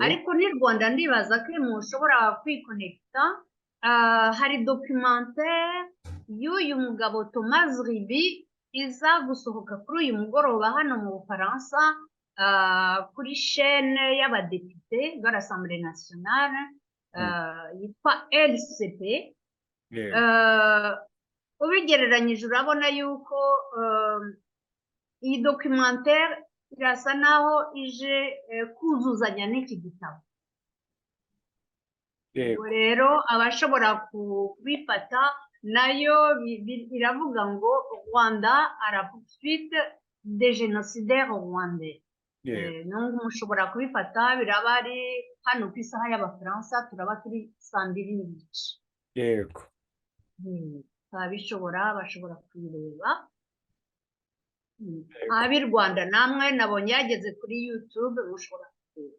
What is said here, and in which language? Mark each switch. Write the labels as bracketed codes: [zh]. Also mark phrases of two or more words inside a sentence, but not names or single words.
[rw] ariko ni Rwanda, ndibaza ko mushobora kwikonekita. Hari documentaire y'uyu mugabo Thomas Ribi iza gusohoka kuri uyu mugoroba hano mu Bufaransa, kuri chaîne y'abadepite [fr] de l'Assemblée nationale, [rw] yitwa LCP. Ubigereranyije urabona yuko iyi documentaire irasa naho ije kuzuzanya n'iki gitabo. Rero abashobora kubifata, nayo iravuga ngo [fr] Rwanda à la poursuite des génocidaires rwandais. [rw] Mushobora kubifata, biraba ari hano ku isaha y'Abafaransa, turaba turi 2:30. Yego. Bashobora kubireba. Ab'i Rwanda namwe nabonye yageze kuri YouTube, mushobora kubireba.